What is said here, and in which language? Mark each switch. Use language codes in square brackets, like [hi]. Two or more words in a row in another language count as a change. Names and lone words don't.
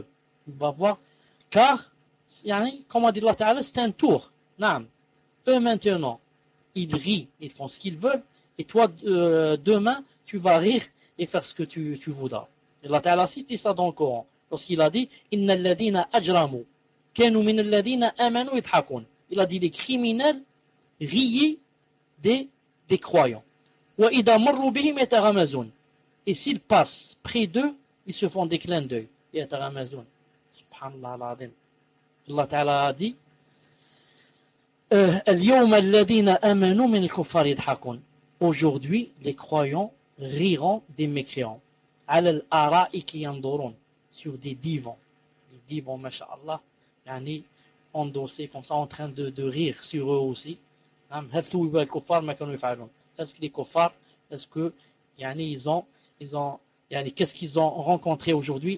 [fr] Tu vas voir, car, comme a dit [ar] الله تعالى, [fr] c'est un tour. Eux maintenant, ils rient, ils font ce qu'ils veulent, et toi, demain, tu vas rire et faire ce que tu voudras. [ar] الله تعالى [fr] a cité ça dans le Coran, lorsqu'il a dit « [ar] إن الذين أجرموا كانوا من الذين آمنوا يضحكون [fr] » Il a dit les criminels riaient des croyants. [ar] وإذا مروا بهم يتغامزون. [fr] Et s'ils passent près d'eux, ils se font des clins d'œil. [ar] يتغامزون. سبحان الله العظيم. الله تعالى [fr] a dit [ar] اليوم الذين آمنوا من الكفار يضحكون. [fr] Aujourd'hui, les croyants riront des mécréants. [ar] على الأرائك ينظرون. [fr] Sur des divans. Les divans, masha'Allah, endossés comme ça, en train de rire sur eux aussi. Est-ce que les kuffars, est-ce que qu'est-ce qu'ils ont rencontré aujourd'hui?